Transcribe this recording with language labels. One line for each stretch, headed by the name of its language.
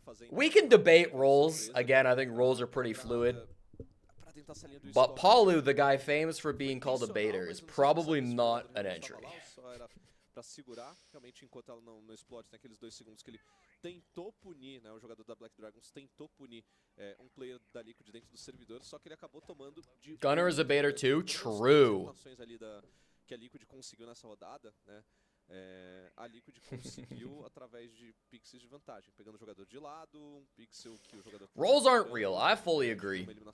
English: We can debate roles. Again, I think roles are pretty fluid. But Palu, the guy famous for being called a baiter, is probably not an entry.
Portuguese: Para segurar, realmente, enquanto ela não explode, tem aqueles 2 segundos que ele tentou punir, né? O jogador da Black Dragons tentou punir player da Liquid dentro do servidor, só que ele acabou tomando de...
English: Gunner is a baiter too? True.
Portuguese: Ali que a Liquid conseguiu nessa rodada, né? A Liquid conseguiu através de pixels de vantagem, pegando o jogador de lado, pixel que o jogador...
English: Roles aren't real, I fully agree.